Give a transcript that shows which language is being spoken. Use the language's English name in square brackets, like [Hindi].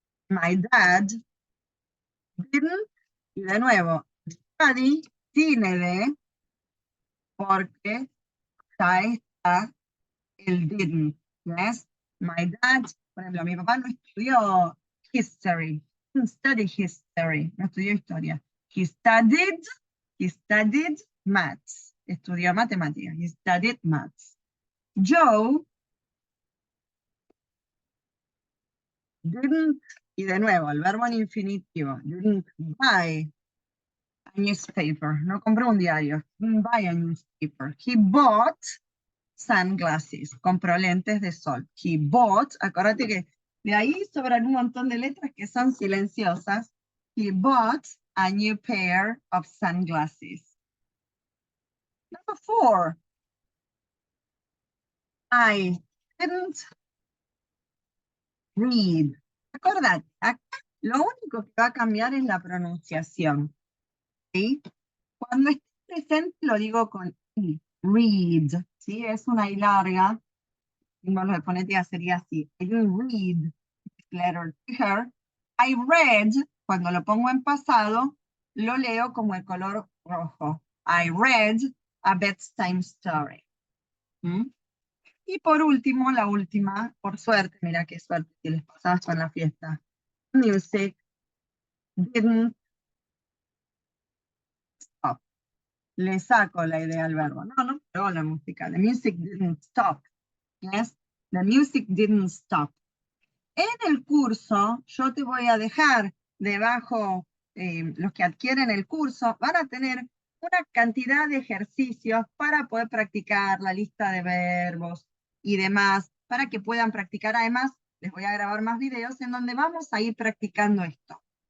[English] My dad didn't, [Spanish] y de nuevo, study tiene de, porque ya está el didn't, yes? [English] My dad, [Spanish] por ejemplo, mi papá no estudió history, [English] didn't study history, [Spanish] no estudió historia. [English] He studied maths, [Spanish] estudió matemáticas, [English] he studied maths. [Spanish] Joe didn't, y de nuevo, el verbo en infinitivo, [English] didn't buy a newspaper. [Spanish] No compró un diario. [English] Didn't buy a newspaper. He bought sunglasses. [Spanish] Compró lentes de sol. [English] He bought, [Spanish] acuérdate que de ahí sobran un montón de letras que son silenciosas. [English] He bought a new pair of sunglasses. Number 4. I didn't read. [Spanish] Acordate, acá lo único que va a cambiar es la pronunciación. ¿Sí? Cuando esté presente lo digo con I, read, ¿sí? Es una I larga, símbolo de fonética sería así. [English] I didn't read this letter to her. I read, [Spanish] cuando lo pongo en pasado, lo leo como el color rojo. [English] I read a bedtime story. ¿Mm? [Spanish] Y por último, la última, por suerte, mira qué suerte que les pasaba esto en la fiesta. [English] Music didn't stop. [Spanish] Le saco la idea al verbo. No paró la música. [English] The music didn't stop. Yes, the music didn't stop. [Spanish] En el curso, yo te voy a dejar debajo, los que adquieren el curso, van a tener una cantidad de ejercicios para poder practicar la lista de verbos y demás, para que puedan practicar. Además, les voy a grabar más videos en donde vamos a ir practicando esto.